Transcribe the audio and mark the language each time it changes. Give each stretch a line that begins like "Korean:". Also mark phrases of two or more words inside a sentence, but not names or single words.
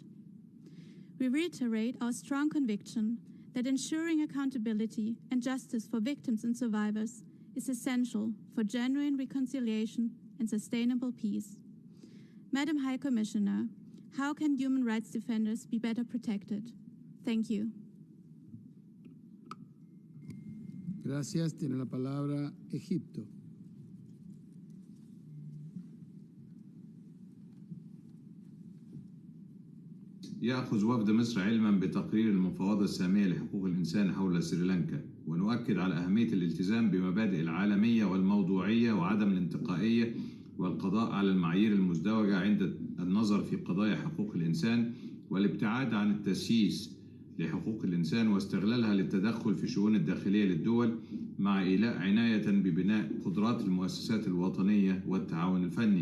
English: We reiterate our strong conviction that ensuring accountability and justice for victims and survivors is essential for genuine reconciliation and sustainable peace. Madam High Commissioner, how can human rights defenders be better protected? Thank you.
Spanish: Gracias. Tiene la palabra Egipto.
Arabic: يأخذ وفد مصر علما بتقرير المفاوضة السامية لحقوق الإنسان حول سريلانكا، ونؤكد على أهمية الالتزام بمبادئ العالمية والموضوعية وعدم الانتقائية والقضاء على المعايير المزدوجة عند النظر في قضايا حقوق الإنسان، والابتعاد عن التسييس لحقوق الإنسان واستغلالها للتدخل في شؤون الداخلية للدول، مع إيلاء عناية ببناء قدرات المؤسسات الوطنية والتعاون الفني.